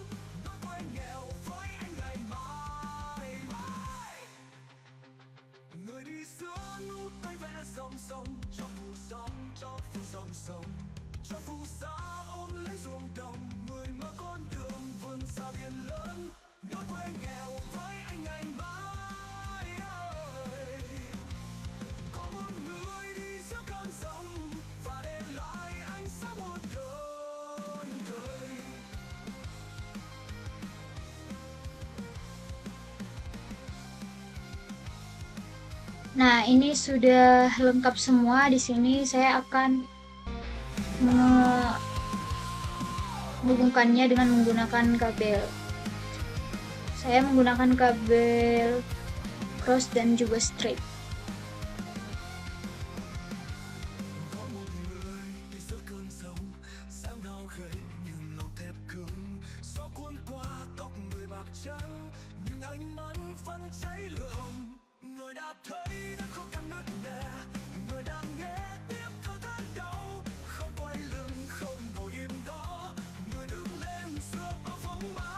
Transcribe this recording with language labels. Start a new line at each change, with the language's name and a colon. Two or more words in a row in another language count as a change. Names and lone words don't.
Vietnamese: Người đi giữa nút tay vẽ dòng sông cho phù sóng, cho phù dòng sông, cho phù sa ôm lấy ruộng đồng. Người mở con đường vươn xa biển lớn, nối quê nghèo với anh ngày mai. Có một người đi giữa cơn sông và để lại ánh sáng một đời.
Indonesian: Nah, ini sudah lengkap semua. Di sini saya akan menghubungkannya dengan menggunakan kabel. Saya menggunakan kabel cross dan juga straight.
Vietnamese: Người đã thấy đã khó khăn nứt nẻ, người đang nghe tiếng thở than đau, không quay lưng không ngồi im đó, người đứng lên giữa bao phong ba.